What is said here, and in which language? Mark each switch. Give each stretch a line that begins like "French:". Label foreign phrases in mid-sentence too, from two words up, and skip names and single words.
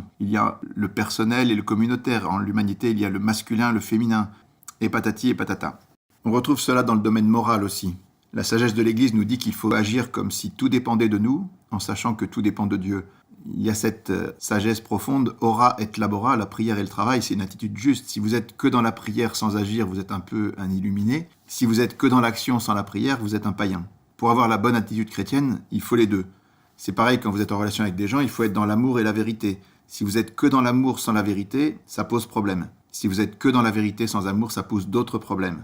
French: Il y a le personnel et le communautaire. En l'humanité, il y a le masculin, le féminin. Et patati et patata. On retrouve cela dans le domaine moral aussi. La sagesse de l'Église nous dit qu'il faut agir comme si tout dépendait de nous, en sachant que tout dépend de Dieu. Il y a cette sagesse profonde,
Latin: ora et labora,
French: la prière et le travail, c'est une attitude juste. Si vous êtes que dans la prière sans agir, vous êtes un peu un illuminé. Si vous êtes que dans l'action sans la prière, vous êtes un païen. Pour avoir la bonne attitude chrétienne, il faut les deux. C'est pareil quand vous êtes en relation avec des gens, il faut être dans l'amour et la vérité. Si vous êtes que dans l'amour sans la vérité, ça pose problème. Si vous êtes que dans la vérité sans amour, ça pose d'autres problèmes.